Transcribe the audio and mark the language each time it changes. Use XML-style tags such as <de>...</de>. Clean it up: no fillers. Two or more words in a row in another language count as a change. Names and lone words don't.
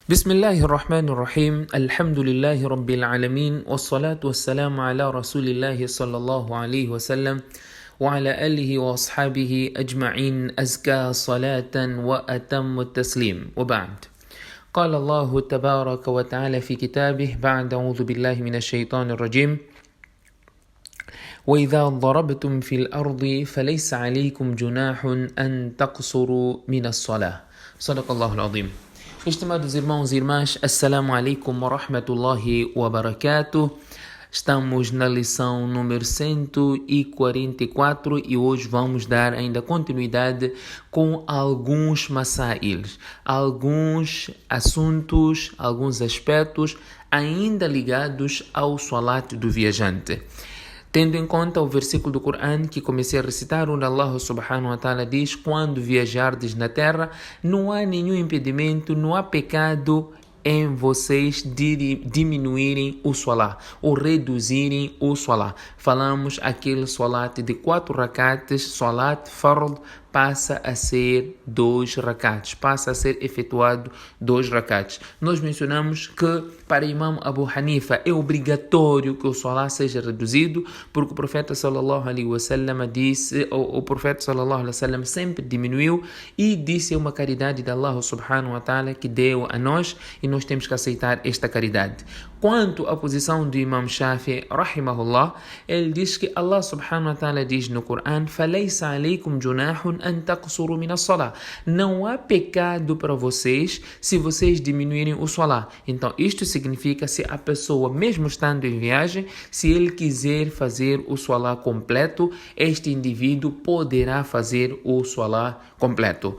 <ar>بسم الله الرحمن الرحيم الحمد لله رب العالمين والصلاة والسلام على رسول الله صلى الله عليه وسلم وعلى آله وأصحابه أجمعين أزكى صلاة وأتم التسليم وبعد قال الله تبارك وتعالى في كتابه بعد أعوذ بالله من الشيطان الرجيم وإذا ضربتم في الأرض فليس عليكم جناح أن تقصروا من الصلاة صدق الله العظيم.</ar> <pt>Estimados irmãos e irmãs,</pt> <ar>السلام عليكم ورحمة الله وبركاته.</ar> <pt>Estamos na lição número 144 e hoje vamos dar ainda continuidade com alguns masails, alguns assuntos, alguns aspectos ainda ligados ao salat do viajante. Tendo em conta o versículo do Corão que comecei a recitar, onde Allah</pt> <ar>سبحانه وتعالى</ar> <pt>diz: quando viajardes na terra, não há nenhum impedimento, não há pecado em vocês diminuírem o salat ou reduzirem o salat. Falamos aquele salat de 4 rakats, salat fard, passa a ser 2 rakats, passa a ser efetuado 2 rakats. Nós mencionamos que para Imam Abu Hanifa é obrigatório que o salat seja reduzido, porque o profeta</pt> <ar>صلى الله عليه وسلم</ar> <pt>disse, o profeta</pt> <ar>صلى الله عليه وسلم</ar> <pt>sempre diminuiu e disse é uma caridade de Allah</pt> <ar>سبحانه وتعالى</ar> <pt>que deu a nós e nós temos que aceitar esta caridade. Quanto à posição do Imam Shafi, rahimahullah, ele diz que Allah</pt> <ar>سبحانه وتعالى</ar> <pt>diz no Corão:</pt> <ar>فَلَيْسَ عَلَيْكُمْ جُنَاحٌ أَن تَقْصُرُوا مِنَ الصَّلَاةِ.</ar> <pt>Não há pecado para vocês se vocês diminuírem o salat. Então, isto significa se a pessoa, mesmo estando em viagem, se ele quiser fazer o salat completo, este indivíduo poderá fazer o salat completo.</pt>